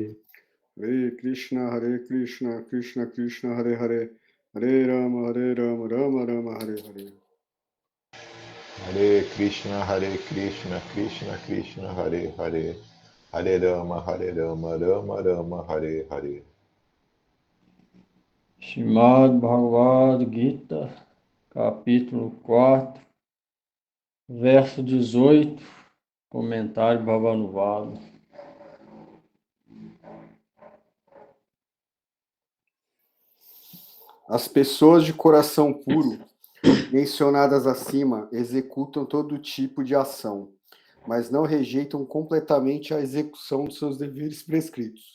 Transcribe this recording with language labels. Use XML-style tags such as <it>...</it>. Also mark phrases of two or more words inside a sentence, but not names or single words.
<sa>Hare Krishna, Krishna Krishna, Hare Hare, Hare Rama, Rama Rama, Hare Hare. Hare Krishna, Krishna Krishna, Hare Hare. Hare Rama, Rama Rama, Hare Hare.</sa> <pt>Srimad Bhagavad Gita, capítulo 4, verso 18, comentário Bhavanuvada. As pessoas de coração puro, mencionadas acima, executam todo tipo de ação, mas não rejeitam completamente a execução dos seus deveres prescritos.</pt>